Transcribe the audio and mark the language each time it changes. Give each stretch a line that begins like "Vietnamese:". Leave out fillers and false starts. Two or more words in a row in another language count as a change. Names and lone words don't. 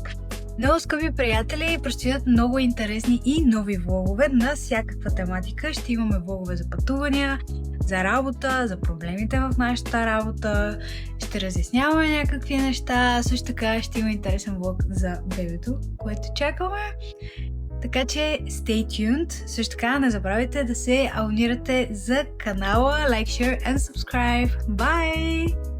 Bulgarian: Много скъпи приятели, предстоят много интересни и нови влогове на всякаква тематика. Ще имаме влогове за пътувания, за работа, за проблемите в нашата работа. Ще разясняваме някакви неща. Също така ще има интересен влог за бебето, което чакаме. Така че
English: stay tuned.
Bulgarian: Също така не забравяйте да се абонирате за канала,
English: like, share and subscribe. Bye!